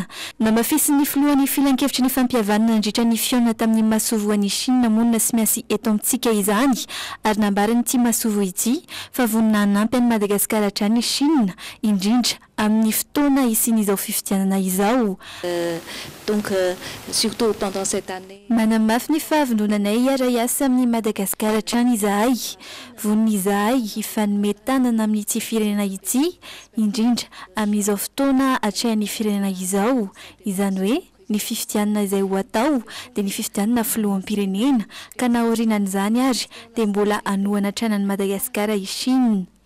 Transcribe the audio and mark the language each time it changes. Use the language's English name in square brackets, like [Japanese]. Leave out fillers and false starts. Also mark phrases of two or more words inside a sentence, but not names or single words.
[Malagasy] Namafisin'ny filohan'ny filan-kevitry ny fampihavanana nandritra ny fiona tamin'ny masovoan'ny Chine monina sy miasy eto amintsika izany ary nambarany ity masovo ity fa vonina hanampy an'i Madagasikara hatrany Chine indrindra amin'ny fotoana isian'izao fifidianana izao. [French] Donc surtout pendant cette année. [Malagasy] Manamafy ny fahavondronanay hiara-iasa amin'ny Madagasikara hatrany izahay. Vonina izahay hifanome tanana amin'ity firenena ity indrindra amin'izao fotoana hatrain'ny firenena izao. Izany hoe ny fifidianana izay ho atao dia ny fifidianana filoham-pirenena ka na aorianan'izany ary dia mbola hanohana tranan'i Madagasikara i Chine.